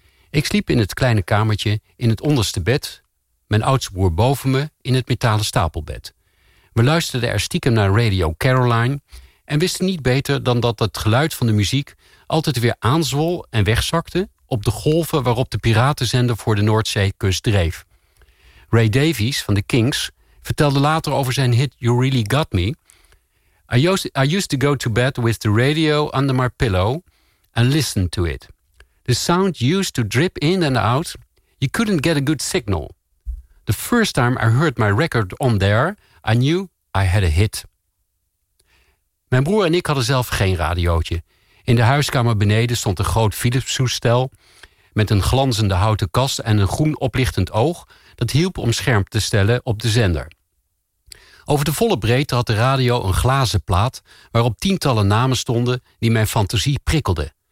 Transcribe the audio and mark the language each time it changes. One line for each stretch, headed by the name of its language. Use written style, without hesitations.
Dutch: Ik sliep in het kleine kamertje in het onderste bed, mijn oudste broer boven me in het metalen stapelbed. We luisterden er stiekem naar Radio Caroline en wisten niet beter dan dat het geluid van de muziek altijd weer aanzwol en wegzakte op de golven waarop de piratenzender voor de Noordzeekust dreef. Ray Davies van de Kinks vertelde later over zijn hit You Really Got Me:
English: I used to go to bed with the radio under my pillow and listen to it. The sound used to drip in and out. You couldn't get a good signal. The first time I heard my record on there, I knew I had a hit.
Dutch: Mijn broer en ik hadden zelf geen radiootje. In de huiskamer beneden stond een groot Philips-toestel met een glanzende houten kast en een groen oplichtend oog dat hielp om scherm te stellen op de zender. Over de volle breedte had de radio een glazen plaat waarop tientallen namen stonden die mijn fantasie prikkelden.